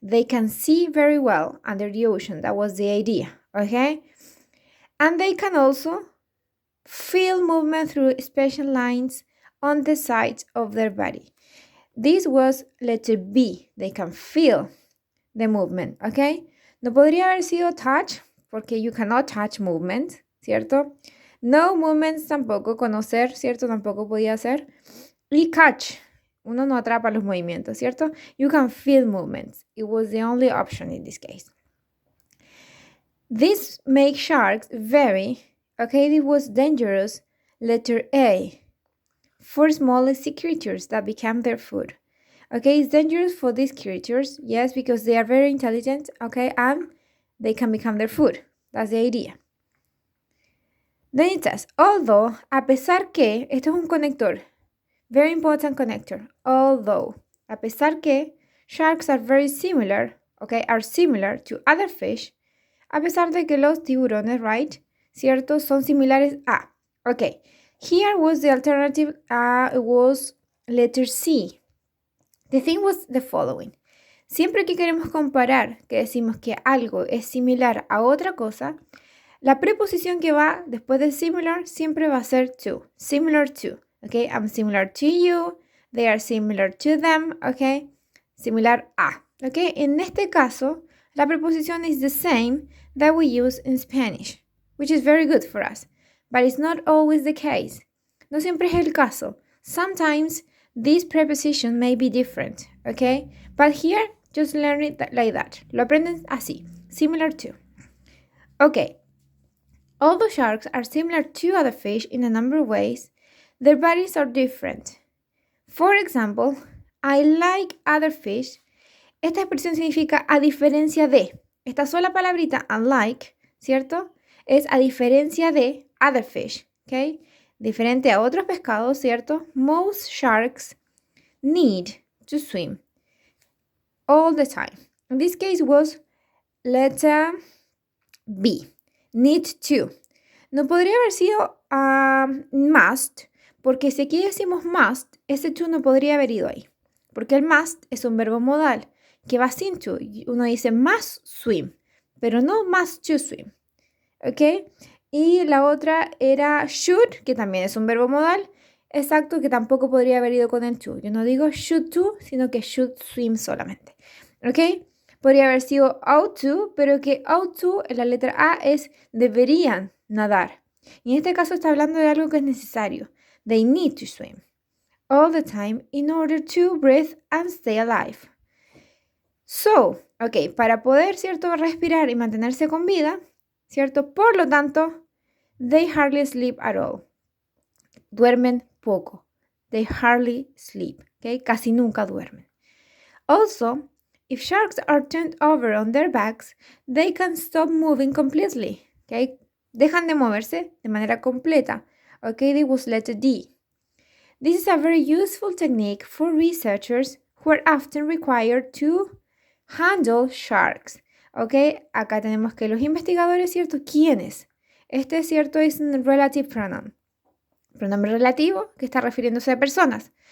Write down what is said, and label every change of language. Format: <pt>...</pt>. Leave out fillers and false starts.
<en>They can see very well under the ocean. That was the idea, okay? And they can also feel movement through special lines on the sides of their body. This was letter B. They can feel the movement, okay?</en> <es>No podría haber sido touch, porque</es> <en>you cannot touch movement,</en> <es>¿cierto? No movements tampoco, conocer, ¿cierto? Tampoco podía ser. Y catch, uno no atrapa los movimientos, ¿cierto?</es> <en>You can feel movements. It was the only option in this case. This makes sharks very, okay, it was dangerous, letter A, for small sea creatures that become their food. Okay, it's dangerous for these creatures, yes, because they are very intelligent, okay, and they can become their food. That's the idea. Then it says, although,</en> <es>a pesar que, esto es un conector,</es> <en>very important connector, although,</en> <es>a pesar que,</es> <en>sharks are very similar, okay, are similar to other fish,</en> <es>a pesar de que los tiburones, right, cierto, son similares a.</es> <en>Okay, here was the alternative, it was letter C. The thing was the following.</en> <es>Siempre que queremos comparar, que decimos que algo es similar a otra cosa, la preposición que va después de similar siempre va a ser to.</es> <en>Similar to. Okay, I'm similar to you. They are similar to them. Okay, similar a. Okay,</en> <es>en este caso, la preposición</es> <en>is the same that we use in Spanish, which is very good for us. But it's not always the case.</en> <es>No siempre es el caso.</es> <en>Sometimes this preposition may be different, okay? But here, just learn it like that.</en> <es>Lo aprenden así,</es> <en>similar to. Okay, although sharks are similar to other fish in a number of ways, their bodies are different. For example, I like other fish.</en> <es>Esta expresión significa a diferencia de. Esta sola palabrita, unlike, ¿cierto? Es a diferencia de</es> <en>other fish,</en> <es>¿ok? Diferente a otros pescados, ¿cierto?</es> <en>Most sharks need to swim all the time. In this case was letter B, need to.</en> <es>No podría haber sido must, porque si aquí decimos must, ese to no podría haber ido ahí, porque el must es un verbo modal que va sin to. Uno dice must swim, pero no must to swim, ¿ok? Y la otra era should, que también es un verbo modal, exacto, que tampoco podría haber ido con el to. Yo no digo should to, sino que should swim solamente, ¿ok? Podría haber sido ought to, pero que ought to en la letra A es deberían nadar. Y en este caso está hablando de algo que es necesario.</es> <en>They need to swim all the time in order to breathe and stay alive.</en> <es>So, ok, para poder, ¿cierto?, respirar y mantenerse con vida, ¿cierto? Por lo tanto,</es> <en>they hardly sleep at all.</en> <es>Duermen poco.</es> <en>They hardly sleep, ¿ok?</en> <es>Casi nunca duermen.</es> <en>Also, if sharks are turned over on their backs, they can stop moving completely, ¿ok?</en> <es>Dejan de moverse de manera completa, ¿ok?</es> <en>They was letter D. This is a very useful technique for researchers who are often required to handle sharks.</en> <es>Ok, acá tenemos que los investigadores, ¿cierto? ¿Quiénes? Este, ¿cierto? Es un relative pronoun. Pronombre relativo que está refiriéndose a personas.</es>